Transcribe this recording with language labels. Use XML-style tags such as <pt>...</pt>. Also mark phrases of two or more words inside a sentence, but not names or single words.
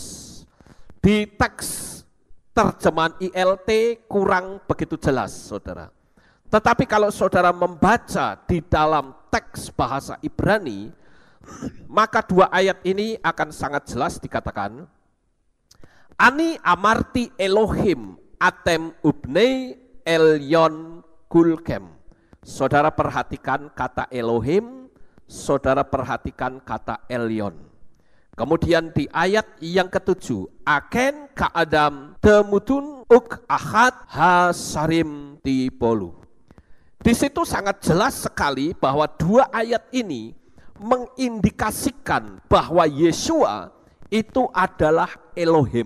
<id>Di teks terjemahan ILT kurang begitu jelas, saudara. Tetapi kalau saudara membaca di dalam teks bahasa Ibrani, maka dua ayat ini akan sangat jelas dikatakan,</id> <he>אני אמרתי אלהים אתם ובני עליון כלכם.</he> <id>Saudara perhatikan kata Elohim, saudara perhatikan kata Elyon. Kemudian di ayat yang ke-7,</id> <he>אכן כאדם תמותון וכאחד השרים תפלו.</he> <id>Di situ sangat jelas sekali bahwa dua ayat ini mengindikasikan bahwa Yesua itu adalah Elohim.</id>